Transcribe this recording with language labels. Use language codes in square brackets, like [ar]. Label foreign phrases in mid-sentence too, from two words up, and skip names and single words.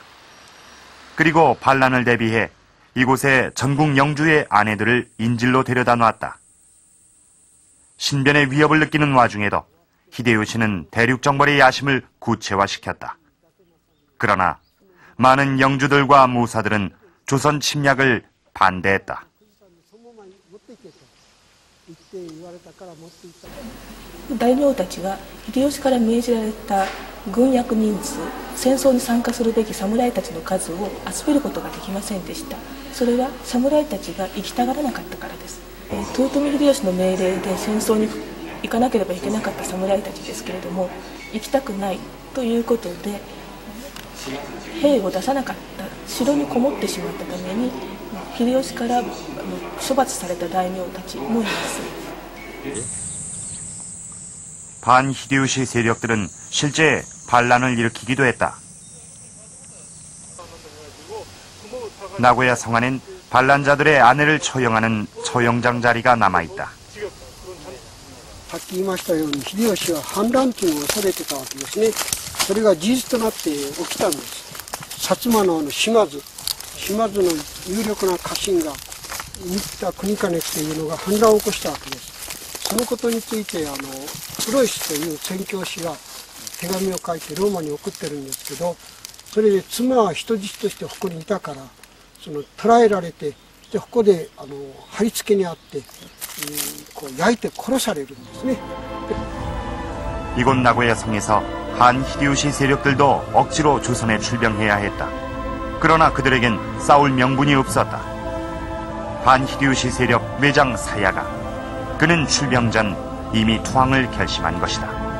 [ko] 그리고 반란을 대비해 이곳에 전국 영주의 아내들을 인질로 데려다 놨다. 신변의 위협을 느끼는 와중에도 히데요시는 대륙 정벌의 야심을 구체화시켰다. 그러나 많은 영주들과 무사들은 조선 침략을 반대했다. [ja] 大名たちが秀吉から命じられた軍役人数、戦争に参加するべき侍たちの数を集めることができませんでした。それは侍たちが行きたがらなかったからです。豊臣秀吉の命令で戦争に行かなければいけなかった侍たちですけれども、行きたくないということで兵を出さなかった、城にこもってしまったために秀吉から処罰された大名たちもいます。 [ko] 반 히데요시 세력들은 실제 반란을 일으키기도 했다. 나고야 성안엔 반란자들의 아내를 처형하는 처형장 자리가 남아있다. [ja] さっき言いましたように秀吉は反乱というのを恐れてたわけですね。それが事実となって起きたんです。薩摩の島津の有力な家臣が新田国兼というのが反乱を起こしたわけです。そのことについてプロイスという宣教師が手紙を書いてローマに送ってるんですけど、それで妻は人質としてここにいたから捕らえられて、ここで貼り付けにあって、こう焼いて殺されるんですね。 [ko] 이곳 나고야 성에서 한 히데요시 세력들도 억지로 조선에 출병해야 했다. 그러나 그들에겐 싸울 명분이 없었다. 반 히데요시 세력 외장 사야가 그는 출병 전 이미 투항을 결심한 것이다.